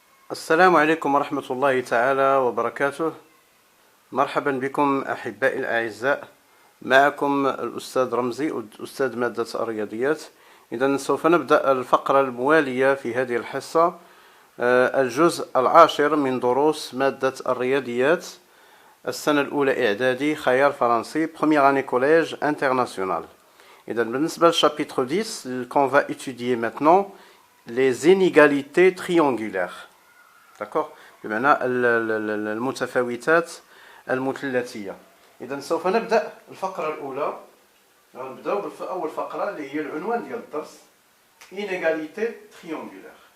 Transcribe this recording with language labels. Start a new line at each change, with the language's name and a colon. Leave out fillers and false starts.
Arabic: السلام عليكم ورحمة الله تعالى وبركاته. مرحبا بكم أحبائي الأعزاء، معكم الأستاذ رمزي أستاذ مادة الرياضيات. إذن سوف نبدأ الفقرة الموالية في هذه الحصة، الجزء العاشر من دروس مادة الرياضيات السنة الأولى إعدادي خيار فرنسي
French: Première année collège international.
Arabic: إذن بالنسبة للشابيتر 10
French: qu'on va étudier maintenant les inégalités triangulaires. D'accord.
Arabic: بمعنى المتفاوتات المثلثية. إذا سوف نبدأ الفقرة الأولى. نبدأ بأول فقرة اللي هي العنوان ديال الدرس inégalité triangulaire.